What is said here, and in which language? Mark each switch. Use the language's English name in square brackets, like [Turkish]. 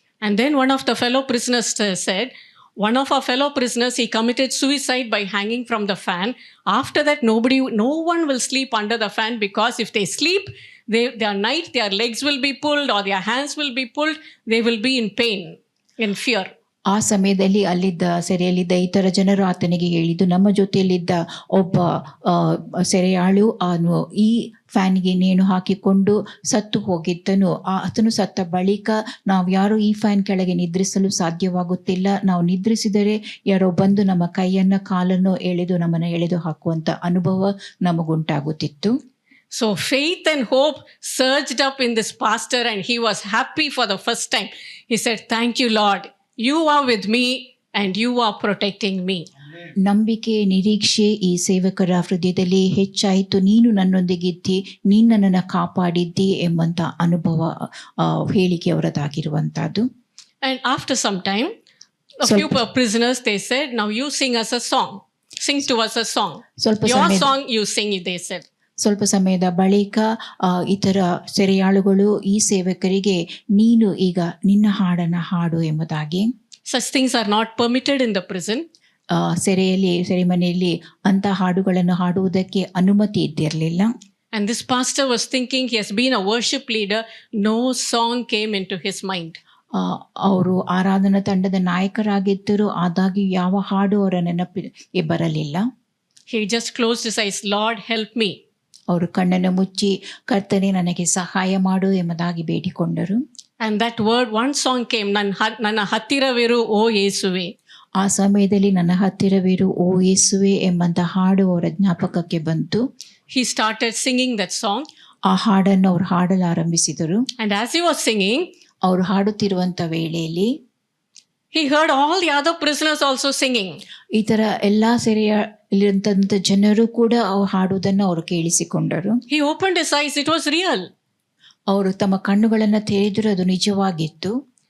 [English] And then one of the fellow prisoners said, one of our fellow prisoners, he committed suicide by hanging from the fan. After that, no one will sleep under the fan, because if they sleep, their legs will be pulled or their hands will be pulled. They will be in pain, in fear. [Kannada] ಆ ಸಮಯದಲ್ಲಿ ಅಲ್ಲಿದ್ದ ಸೆರೆಯಲ್ಲಿದ್ದ ಇತರ ಜನರು ಆತನಿಗೆ ಹೇಳಿದ್ದು, ನಮ್ಮ ಜೊತೆಯಲ್ಲಿದ್ದ ಒಬ್ಬ ಸೆರೆಯಾಳು ಅವನು ಈ ಫ್ಯಾನ್ಗೆ ನೇಣು ಹಾಕಿಕೊಂಡು ಸತ್ತು ಹೋಗಿದ್ದನು. ಆತನು ಸತ್ತ ಬಳಿಕ ನಾವು ಯಾರು ಈ ಫ್ಯಾನ್ ಕೆಳಗೆ ನಿದ್ರಿಸಲು ಸಾಧ್ಯವಾಗುತ್ತಿಲ್ಲ, ನಾವು ನಿದ್ರಿಸಿದರೆ ಯಾರೋ ಬಂದು ನಮ್ಮ ಕೈಯನ್ನು ಕಾಲನ್ನು ನಮ್ಮನ್ನು ಎಳೆದು ಹಾಕುವಂತ ಅನುಭವ ನಮಗುಂಟಾಗುತ್ತಿತ್ತು. [English] So faith and hope surged up in this pastor, and he was happy for the first time. He said, thank you, Lord. You are with me and you are protecting me. [Kannada] ನಂಬಿಕೆ, ನಿರೀಕ್ಷೆ ಈ ಸೇವಕರ ಹೃದಯದಲ್ಲಿ ಹೆಚ್ಚಾಯಿತು. ನೀನು ನನ್ನೊಂದಿಗಿದ್ದಿ, ನೀನು ನನ್ನನ್ನು ಕಾಪಾಡಿದ್ದಿ ಎಂಬಂತ ಅನುಭವ ಹೇಳಿಕೆ ಅವರದಾಗಿರುವಂತಹದ್ದು. [English] And after some time, a few prisoners, they said, now you sing us a song. Sing to us a song. Your song you sing, they said. [Kannada] ಸ್ವಲ್ಪ ಸಮಯದ ಬಳಿಕ ಇತರ ಸೆರೆಯಾಳುಗಳು ಈ ಸೇವಕರಿಗೆ, ನೀನು ಈಗ ನಿನ್ನ ಹಾಡನ್ನು ಹಾಡು ಎಂಬುದಾಗಿ. [English] Such things are not permitted in the prison. [Kannada] ಸೆರೆಮನೆಯಲ್ಲಿ ಅಂತ ಹಾಡುಗಳನ್ನು ಹಾಡುವುದಕ್ಕೆ ಅನುಮತಿ ಇದ್ದಿರಲಿಲ್ಲ. [English] And this pastor was thinking, he has been a worship leader, no song came into his mind. [Kannada] ಅವರು ಆರಾಧನಾ ತಂಡದ ನಾಯಕರಾಗಿದ್ದರು, ಆದಾಗ್ಯೂ ಯಾವ ಹಾಡು ಅವರ ನೆನಪಿಗೆ ಬರಲಿಲ್ಲ. [English] He just closed his eyes, Lord help me. [Kannada] ಅವರು ಕಣ್ಣನ್ನು ಮುಚ್ಚಿ, ಕರ್ತನೇ ನನಗೆ ಸಹಾಯ ಮಾಡು ಎಂಬುದಾಗಿ ಬೇಡಿಕೊಂಡರು. [English] And that word, one song came, [Kannada] ನನ್ನ ಹತ್ತಿರವಿರು ಓ ಯೇಸುವೆ. ಆ ಸಮಯದಲ್ಲಿ ನನ್ನ ಹತ್ತಿರವಿರು ಓ ಯೇಸುವೆ ಎಂಬಂತ ಹಾಡು ಅವರ ಜ್ಞಾಪಕಕ್ಕೆ ಬಂತು. [English] He started singing that song. [Kannada] ಆ ಹಾಡನ್ನು ಅವರು ಹಾಡಲು ಆರಂಭಿಸಿದರು. [English] And as he was singing, [Kannada] ಅವರು ಹಾಡುತ್ತಿರುವಂತ ವೇಳೆಯಲ್ಲಿ [English] he heard all the other prisoners also singing. [Kannada] ಈ ತರ ಎಲ್ಲಾ ಸೆರೆಯಲ್ಲಿರುವಂತ ಜನರು ಕೂಡ ಹಾಡುವುದನ್ನು ಅವರು ಕೇಳಿಸಿಕೊಂಡರು. [English] He opened his eyes, it was real. [Kannada] ಅವರು ತಮ್ಮ ಕಣ್ಣುಗಳನ್ನು ತೆರೆದರು, ಅದು ನಿಜವಾಗಿತ್ತು.